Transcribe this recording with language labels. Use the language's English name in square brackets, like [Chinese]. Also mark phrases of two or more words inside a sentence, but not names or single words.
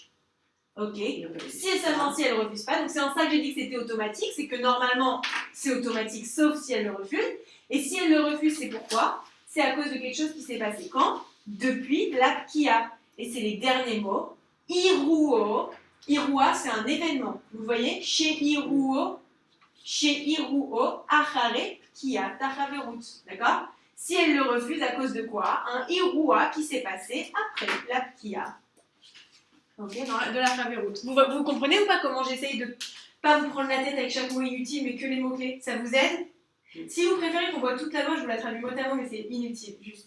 [French] Ok, si et seulement si elle ne refuse pas, donc c'est en ça que j'ai dit que c'était automatique, c'est que normalement c'est automatique sauf si elle le refuse, et si elle le refuse c'est pourquoi? C'est à cause de quelque chose qui s'est passé quand? Depuis la pkia, et c'est les derniers mots, iruo, irua c'est un événement, vous voyez, chez iruo, [Hebrew] אחרי פקיעה, תחברות, [French] d'accord? Si elle le refuse à cause de quoi? Un irua qui s'est passé après la pkia. Ok, de la Chaveroute. Vous comprenez ou pas comment j'essaye de pas vous prendre la tête avec chaque mot inutile, mais que les mots-clés? Ça vous aide? Si vous préférez qu'on voit toute la loi, je vous la traduis mot à mot, mais c'est inutile, juste.